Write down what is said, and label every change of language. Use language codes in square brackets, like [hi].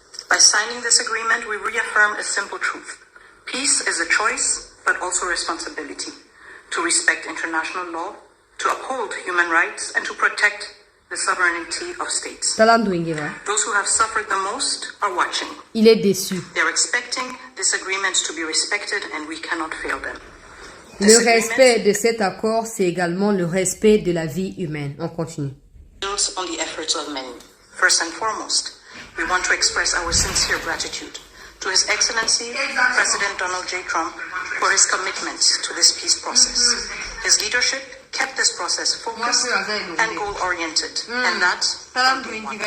[en] By signing this agreement, we reaffirm a simple truth. Peace is a choice, but also responsibility to respect international law, to uphold human rights, and to protect the sovereignty of states. Those who have suffered the most are watching. [fr] Il est déçu. [en] They're expecting this agreement to be respected and we cannot fail them. [fr] Le respect de cet accord, c'est également le respect de la vie humaine. On continue. [en] Builds on the efforts of many. First and foremost, we want to express our sincere gratitude to His Excellency President Donald J. Trump for his commitment to this peace process. His leadership kept this process focused and goal-oriented, and that from day one.